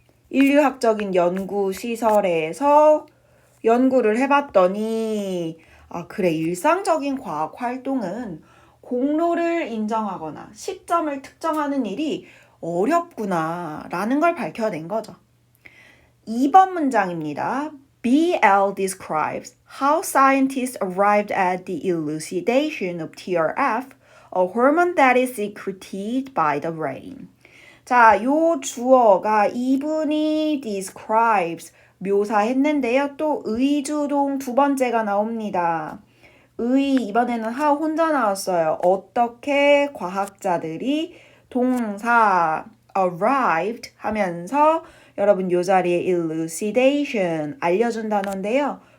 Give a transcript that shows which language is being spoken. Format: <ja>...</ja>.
<ko>인류학적인 연구 시설에서 연구를 해봤더니 그래, 일상적인 과학 활동은 공로를 인정하거나 시점을 특정하는 일이 어렵구나 라는 걸 밝혀낸 거죠. 2번 문장입니다.</ko> <en>BL describes how scientists arrived at the elucidation of TRF, a hormone that is secreted by the brain.</en> <ko>자, 요 주어가 이분이 describes 묘사했는데요. 또 의주동 두 번째가 나옵니다. 이번에는 how 혼자 나왔어요. 어떻게 과학자들이 동사 arrived 하면서 여러분 요 자리에 elucidation 알려준 단어인데요.</ko>